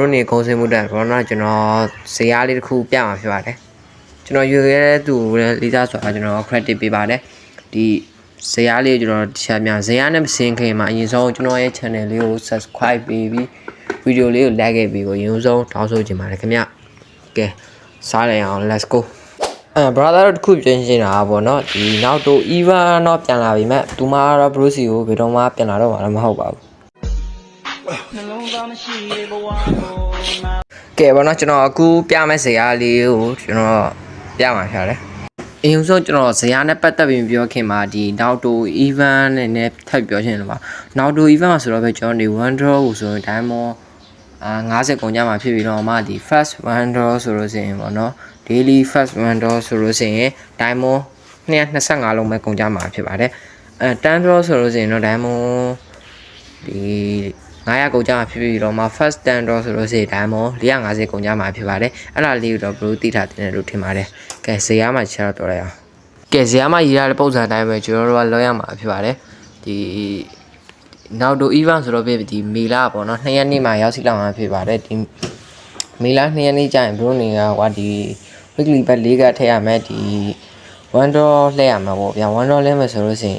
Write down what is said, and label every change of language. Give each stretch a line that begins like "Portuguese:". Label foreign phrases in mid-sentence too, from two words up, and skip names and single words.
Burmese: တို့နေဂုံစင်းမှုတက်ဘောနော်ကျွန်တော်ဇေယျလေးတစ်ခုပြမှာဖြစ်ပါတယ်ကျွန်တော်ရွေခဲ့တဲ့သူလည်းလေးစားဆိုတာကျွန်တော် credit ပေးပါတယ်ဒီဇာတ်လေးကျွန်တော်တခြားများဇာတ်နဲ့မစင်ခင်မှာအရင်ဆုံးကျွန်တော်ရဲ့ channel လေးကို subscribe ပေးပြီး video လေးကို like ခဲ့ပြီးကိုအရင်ဆုံးတောင်းဆိုချင်ပါတယ်ခင်ဗျကဲစားလိုက်အောင်
English: let's go brother
Burmese: တို့တခုပြင်ရှင်းတာပေါ့နော်ဒီနောက်တော့ Evan တော့ပြန်လာပြီမဲ့သူမကတော့ Bruce ကိုဘယ်တော့မှပြန်လာတော့မှာမဟုတ်ပါဘူး ကဲပေါ့နော်ကျွန်တော်အခုပြမယ့်ဇာတ်လေးကိုကျွန်တော်ပြမှာရှာတယ်အရင်ဆုံးကျွန်တော်ဇာတ်နဲ့ပတ်သက်ပြီးပြောခင်မှာဒီနောက်တို event နဲ့ထပ်ပြောချင်တယ်ပါနောက်တို event မှာဆိုတော့ပဲကျွန်တော်ဒီ
English: one draw
Burmese: ကိုဆိုရင် diamond 50ကုန်ကြမှာဖြစ်ပြီးတော့မှဒီ
English: first one draw
Burmese: ဆိုလို့ရှိရင်ပေါ့နော်
English: daily first one draw
Burmese: ဆိုလို့ရှိရင် diamond 225လုံးပဲကုန်ကြမှာဖြစ်ပါတယ် 10 draw ဆိုလို့ရှိရင်တော့ diamond ဒီ900ကုန်ကြမှာဖြစ်ပြီးတော့မှ first 10 draw ဆိုလို့ရှိရင် diamond 450ကုန်ကြမှာဖြစ်ပါတယ်အဲ့ဒါလေးကိုတော့ဘယ်လိုသိထားတယ်လို့ထင်ပါတယ်ကဲဇာတ်မှာချက်တော့လိုက်အောင်ကဲဇာတ်မှာရေးရတဲ့ပုံစံအတိုင်းပဲကျွန်တော်တို့ကလောက်ရမှာဖြစ်ပါတယ်ဒီနောက်တော့ event ဆိုတော့ ဒီမေလာပေါ့နော်2ရက်နေ့မှာရောက်ရှိလာမှာဖြစ်ပါတယ်ဒီမေလာ2ရက်နေ့ကျရင်ဘရိုနေကဟိုဒီ
English: weekly bet
Burmese: 4ကထည့်ရမယ်ဒီ1 draw လှည့်ရမှာပေါ့ဗျာ1 draw လှည့်မယ်ဆိုလို့ရှိ